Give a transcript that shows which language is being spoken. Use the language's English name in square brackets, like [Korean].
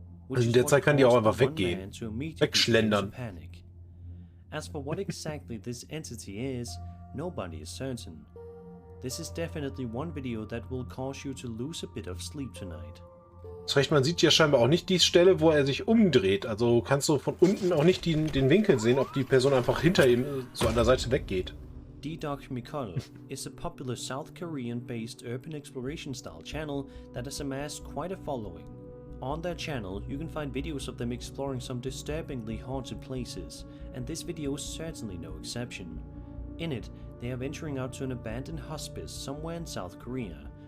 [German] Also in der Zeit kann die auch einfach weggehen, wegschlendern. [English] As for what exactly this entity is, nobody is certain. This is definitely one video that will cause you to lose a bit of sleep tonight. [German] Das heißt, man sieht ja scheinbar auch nicht die Stelle, wo er sich umdreht. Also kannst du von unten auch nicht den Winkel sehen, ob die Person einfach hinter ihm so an der Seite weggeht. [English] D-Doc Mikol is a popular South Korean-based urban exploration-style channel that has amassed quite a following. On their channel, you can find videos of them exploring some disturbingly haunted places, and this video is certainly no exception. In it, they are venturing out to an abandoned hospice somewhere in South Korea,